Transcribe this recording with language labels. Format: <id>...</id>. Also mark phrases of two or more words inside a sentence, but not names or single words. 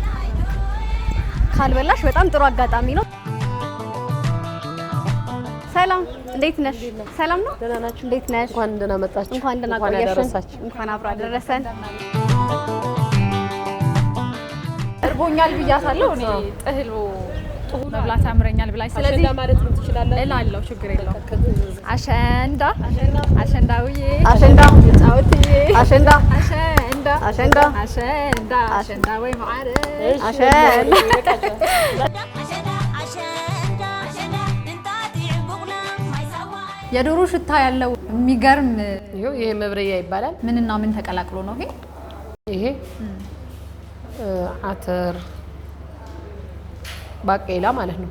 <am>ካልበላሽ በጣም ጥሩ አጋጣሚ ነው። ሰላም፣ እንዴት ነሽ? ሰላም ነው? ደህና ናችሁ? እንዴት ነሽ? እንኳን ደህና መጣችሁ። እንኳን ደህና ቆየሽን። እንኳን አብራ አደረሰን። እርቦኛል ብያታለሁ። እኔ ጥህሎ መብላት ያምረኛል ብላኝ፣ ስለዚህ ማለት ምን ትችላለህ እላለሁ። ችግር የለውም። አሸንዳ አሸንዳውዬ አሸንዳ ጫውትዬ አሸንዳ አሸንዳ አሸንዳ አሸንዳ አሸንዳ</am> <ti>ወይ ማዕረ</ti> <am>አሸንዳ የዶሮ ሽታ ያለው የሚገርም ይሄ መብረያ ይባላል። ምንና ምን ተቀላቅሎ ነው ይሄ? አተር ባቄላ ማለት ነው።</am>